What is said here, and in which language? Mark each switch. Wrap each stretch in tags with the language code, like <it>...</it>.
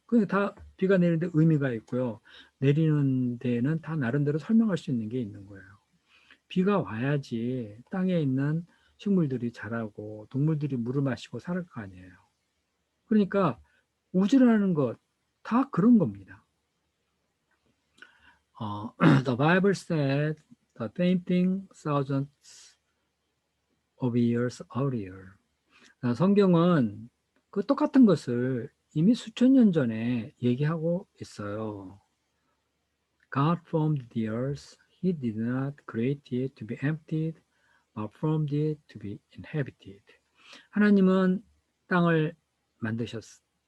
<ko>그게 다 비가 내리는데 의미가 있고요. 내리는 데에는 다 나름대로 설명할 수 있는 게 있는 거예요. 비가 와야지 땅에 있는 식물들이 자라고 동물들이 물을 마시고 살 거 아니에요. 그러니까 우주라는 것 다 그런 겁니다.</ko> <en>The Bible said the same thing thousands of years earlier.</en> <ko>성경은 그 똑같은 것을 이미 수천 년 전에 얘기하고 있어요.</ko> <en>God formed the earth. He did not create it to be emptied, but formed it to be inhabited.</en> <ko>하나님은 땅을 만드셨습니다.</ko>